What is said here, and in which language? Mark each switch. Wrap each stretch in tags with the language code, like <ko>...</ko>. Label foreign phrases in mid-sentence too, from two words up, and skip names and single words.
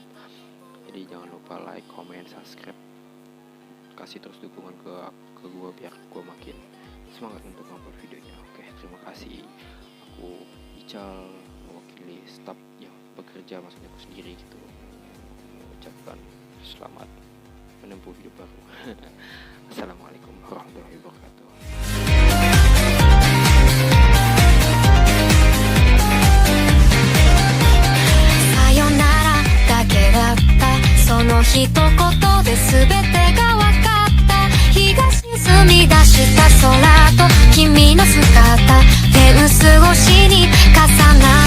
<id>Jadi jangan lupa</id> <en>like, comment, subscribe,</en> <id>kasih terus dukungan ke gue biar gue makin semangat untuk upload videonya. Oke, terima kasih. Aku Ical, mewakili staf yang bekerja, maksudnya aku sendiri gitu, mengucapkan selamat menempuh hidup baru.</id> <ar>السلام عليكم ورحمة الله وبركاته.</ar> <ja>Sayonaraだけだったその一言で全てが分かった。日が沈み出した空と君の姿、フェンス越しに重な</ja>